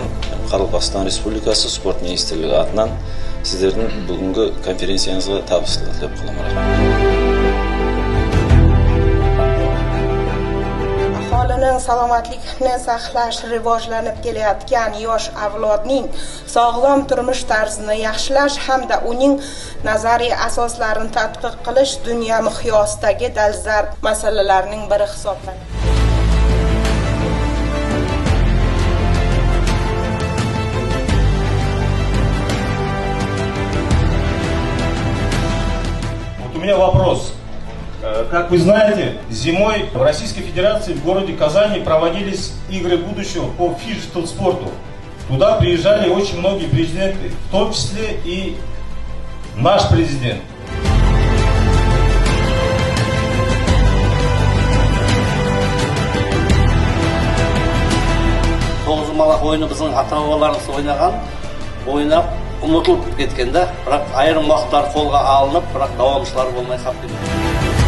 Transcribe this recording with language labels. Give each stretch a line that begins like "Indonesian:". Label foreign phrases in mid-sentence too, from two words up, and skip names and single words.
Kazakh: Қарақастан Республикасы спорт министрлігі атынан сіздердің бүгінгі конференцияңызға табыстылық тілеп қаламын.
Uzbek: Aholining salomatligini saqlash, rivojlanib kelayotgan yosh avlodning sog'lom turmush tarzini yaxshilash hamda uning nazariy asoslarini tadqiq qilish dunyo miqyosidagi dolzarb masalalarning biri hisoblanadi.
Russian: У меня вопрос. Как вы знаете, зимой в Российской Федерации в городе Казани проводились игры будущего по фиджитал спорту. Туда приезжали очень многие президенты, в том числе и наш президент.
Kara-Kalpak: Тоғызқұмалақ ойыны біздің ата-бабаларымыз ойнап ұмытылып кеткен да, бірақ айырым уақыттар қолға алынып, бірақ давамшылар болмай қалып кеткен.